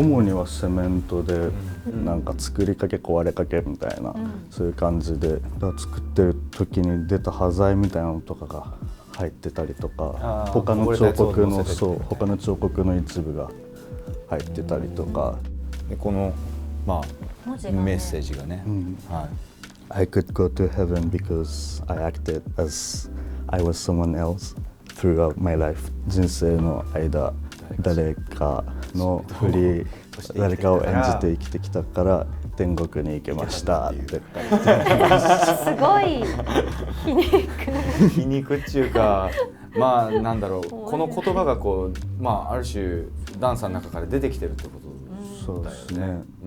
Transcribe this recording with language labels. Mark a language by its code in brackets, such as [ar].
[ja] 主にはセメントで、なんか作りかけ壊れかけみたいな、そういう感じで、作ってる時に出た端材みたいなのとかが入ってたりとか、他の彫刻の一部が入ってたりとか。でこのまあメッセージがね、 [en] I could go to heaven because I acted as I was someone else throughout my life。 [ja] 人生の間誰かの誰かを演じて生きてきたから天国に行けましたって書いてすごい皮肉っていうか、まあなんだろう、この言葉がこう、まあある種ダンさんの中から出てきてるってことだよね。そうですね。